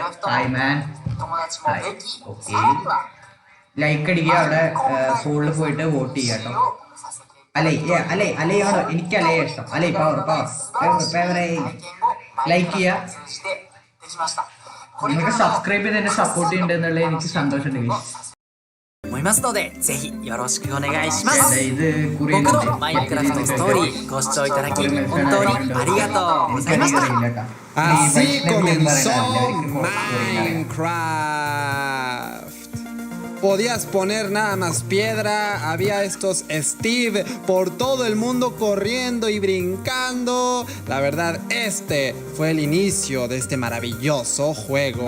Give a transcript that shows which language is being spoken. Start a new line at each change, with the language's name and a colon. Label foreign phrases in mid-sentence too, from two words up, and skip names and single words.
English: Hi man, hi. Okay, like അടിക്കുക.
Malayalam: അവിടെ ഫോണിൽ പോയിട്ട് വോട്ട് ചെയ്യാം കേട്ടോ. അലയാണോ? എനിക്ക് അലയെ ഇഷ്ടം. അലൈ
English: power like
Malayalam: ചെയ്യുക. നിങ്ങൾക്ക് സബ്സ്ക്രൈബ് ചെയ്ത് എന്നെ സപ്പോർട്ട് ചെയ്യുന്നുണ്ട് എന്നുള്ളത് എനിക്ക് സന്തോഷമുണ്ട്.
Japanese: 思いますので、ぜひよろしくお願いします。僕のマインクラフトストーリーご視聴いただき本当にありがとうございました。
Spanish: Así comenzó Minecraft. Podías poner nada más piedra, había estos Steve por todo el mundo corriendo y brincando. La verdad, este fue el inicio de este maravilloso juego.